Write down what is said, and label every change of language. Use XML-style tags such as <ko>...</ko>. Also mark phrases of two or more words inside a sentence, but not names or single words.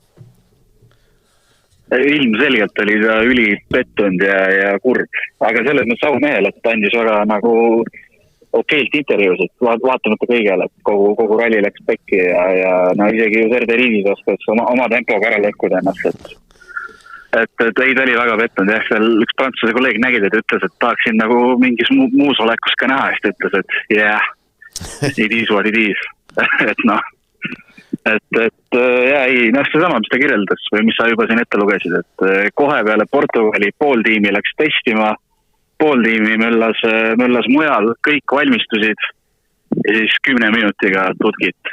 <et>Ilmselgelt oli ta ülipettunud ja kurb, aga selles mõttes au mehel, et ta andis väga nagu okeilt intervjuusid, vaatamata kõigele, et kogu ralli läks pekki ja no isegi Serde Riivis oskas oma tempoga ära lõhkuda ennast, et ei ta oli väga pettunud, jah, seal üks prantsuse kolleeg nägid, et ütles, et tahaksin nagu mingis muus olekus ka näha, siis ta ütles, et jah,</et> <en>it is what it is.</en> <et>et noh, see sama, mis ta kirjeldas või mis sa juba siin ette lugesid, et kohe peale Portugali pool tiimi läks testima, pool tiimi möllas mujal, kõik valmistusid ja siis 10 minutiga tutkit.</et>